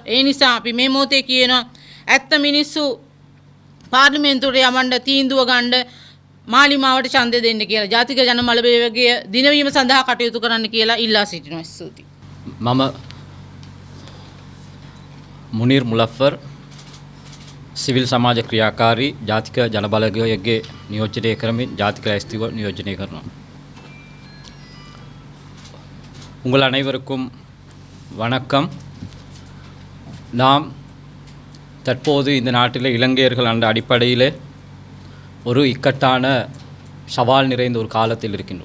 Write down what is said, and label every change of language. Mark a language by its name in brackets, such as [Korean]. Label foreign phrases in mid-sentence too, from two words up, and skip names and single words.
[Sinhala] ඒ නිසා අපි මේ මොහොතේ කියනවා ඇත්ත මිනිස්සු පාර්ලිමේන්තුවට යවන්න තීන්දුව ගන්න මාලිමාවට ඡන්දය දෙන්න කියලා ජාතික ජනබල වේගය දිනවීම සඳහා කටයුතු කරන්න කියලා ඉල්ලා සිටිනවා. ස්තුතියි. මම මුනීර් මුලෆර් සිවිල් සමාජ ක්‍රියාකාරී ජාතික ජනබලවේගයේ නියෝජනය කරමින් ජාතික ලැයිස්තුව නිயோஜனை කරනවා. [Tamil] உங்கள் அனைவருக்கும் வணக்கம். நாம் தற்போது இந்த நாட்டில் இலங்கையர்கள் என்ற அடிப்படையில் ஒரு இக்கட்டான சவால் நிறைந்த ஒரு காலத்தில் இருக்கின்றோம்.